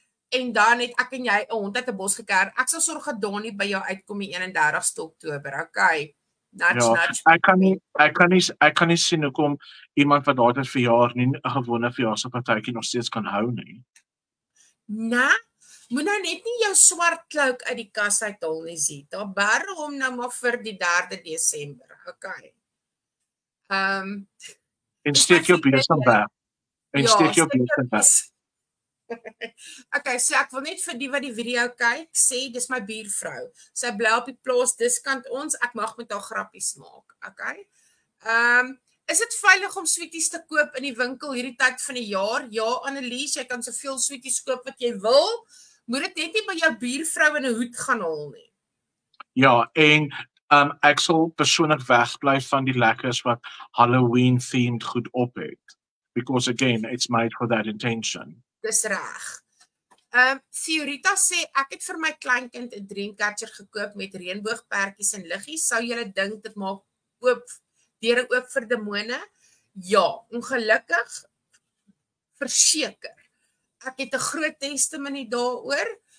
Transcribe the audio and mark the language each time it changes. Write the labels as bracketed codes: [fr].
[af] En dan het ek en jy 'n hond uit 'n bos geker. Ek sal sorg dat Donnie by jou uitkom die 31ste Oktober. [en] Okay. Nudge. [af] Ek kan nie sien hoekom iemand wat daardie verjaar nie 'n gewone verjaarsdagpartytjie nog steeds kan hou nie. Nee. Moet nou net nie jou swart cloak uit die kas uithaal nie, Zita. Bære hom nou maar vir die 3de Desember. Okay. En steek jou besem weg. En steek jou besem weg. Okay, so ek wil net vir die wat die video kyk, sê dis my buurvrou. Sy bly op die plaas diskant ons. Ek mag met haar grappies maak. Okay. Is dit veilig om sweeties te koop in die winkel hierdie tyd van die jaar? Ja, Annelies, jy kan soveel sweeties koop wat jy wil. Moet dit net nie by jou buurvrou in 'n hoed gaan haal nie. Ja, en ek sal persoonlik wegbly van die lekkers wat Halloween themed goed op het. [en] Because again, it's made for that intention. [af] Dis reg. Fiorita sê ek het vir my kleinkind 'n dreamcatcher gekoop met reënboogperdjies en liggies. Sou julle dink dit maak deure oop vir demone? Ja, ongelukkig verseker. Ek het 'n groot testimony daaroor.